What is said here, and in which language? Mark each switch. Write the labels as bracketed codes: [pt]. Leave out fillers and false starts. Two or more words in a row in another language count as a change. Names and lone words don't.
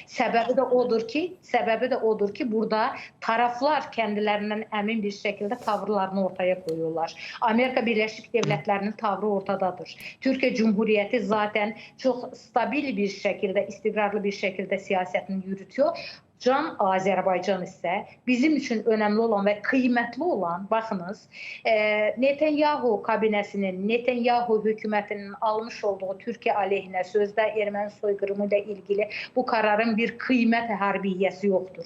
[tr] Sebebi de odur ki burada taraflar kendilerinden emin bir şekilde tavırlarını ortaya koyuyorlar. Amerika Birleşik Devletleri'nin tavrı ortadadır. Türkiye Cumhuriyeti zaten çok stabil bir şekilde, istikrarlı bir şekilde siyasetini yürütüyor. [az] Can Azərbaycan isə bizim üçün önəmli olan və qiymətli olan, baxınız, Netanyahu kabinəsinin, Netanyahu hökumətinin almış olduğu Türkiyə aleyhinə sözdə erməni soyqırımı ilə ilgili bu qərarın bir qiymət hərbiyyəsi yoxdur.